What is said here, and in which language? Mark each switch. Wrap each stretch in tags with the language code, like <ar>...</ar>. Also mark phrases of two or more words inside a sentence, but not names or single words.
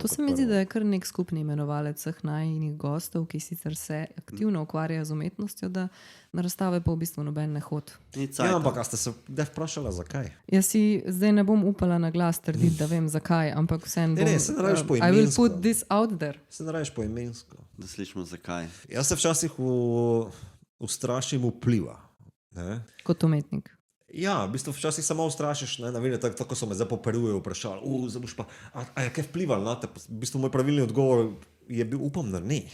<sl>To se mi zdi, da je kar nek skupni imenovalec vseh najinih gostov, ki sicer se aktivno ukvarjajo z umetnostjo, da na razstave pa v bistvu noben ne hod. Ja, ampak a ste se vprašala, zakaj? Jaz si zdaj ne bom upala na glas trditi, da vem zakaj, ampak vsem bom... Ne, se ne radiš poimensko.</sl> <en>I will put this out there.</en> <sl>Se ne radiš poimensko. Da slišimo zakaj. Jaz se včasih ustrašim vpliva. Ne? Kot umetnik. Ja, v bistvu včasih samo ustrašiš, tako so me zdaj poperujejo, vprašali, a je kaj vplivalo na te? V bistvu moj pravilni odgovor je bil, upam, da ne.</sl>